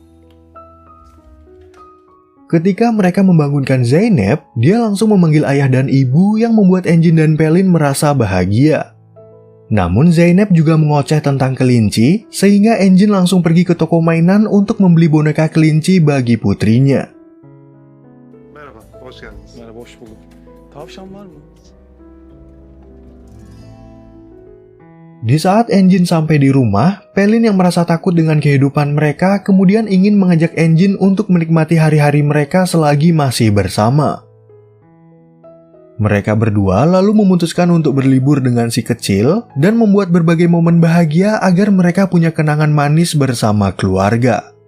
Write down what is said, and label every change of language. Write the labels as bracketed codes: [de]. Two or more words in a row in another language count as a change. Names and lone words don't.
[id] Ketika mereka membangunkan Zeynep, dia langsung memanggil ayah dan ibu yang membuat Engin dan Pelin merasa bahagia. Namun Zeynep juga mengoceh tentang kelinci, sehingga Engin langsung pergi ke toko mainan untuk membeli boneka kelinci bagi putrinya. [tr] Merhaba, hoş geldiniz. Merhaba, hoş bulduk. Tavşan var mı? [id] Di saat Engin sampai di rumah, Pelin yang merasa takut dengan kehidupan mereka kemudian ingin mengajak Engin untuk menikmati hari-hari mereka selagi masih bersama. Mereka berdua lalu memutuskan untuk berlibur dengan si kecil dan membuat berbagai momen bahagia agar mereka punya kenangan manis bersama keluarga.